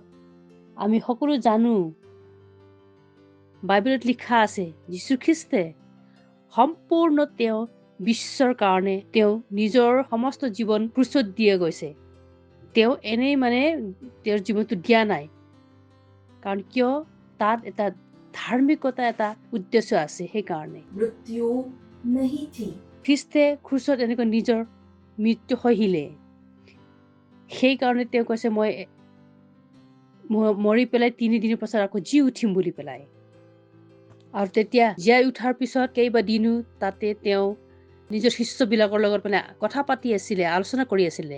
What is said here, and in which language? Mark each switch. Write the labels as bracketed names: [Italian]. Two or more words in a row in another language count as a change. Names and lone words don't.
[Assamese] আমি সকলো জানো বাইবেলত লিখা আছে যীশুখ্ৰীষ্টে সম্পূৰ্ণ তেওঁ বিশ্বৰ কাৰণে তেওঁ নিজৰ সমস্ত জীৱন ক্ৰুচত দিয়ে গৈছে। তেওঁ এনেই তেওঁৰ জীৱনটো দিয়া নাই, কাৰণ কিয় তাত এটা ধাৰ্মিকতা এটা উদ্দেশ্য আছে। সেইকাৰণে [Hindi] मृत्यु नहीं थी। [Assamese] খ্ৰীষ্টে ক্ৰুচত এনেকৈ নিজৰ মৃত্যু সহিলে। সেইকাৰণে তেওঁ কৈছে মই মৰি পেলাই 3 দিনৰ পাছত আকৌ জি উঠিম বুলি পেলাই। আৰু তেতিয়া জীয়াই উঠাৰ পিছত কেইবাদিনো তাতে তেওঁ নিজৰ শিষ্যবিলাকৰ লগত কথা পাতি আছিলে, আলোচনা কৰি আছিলে।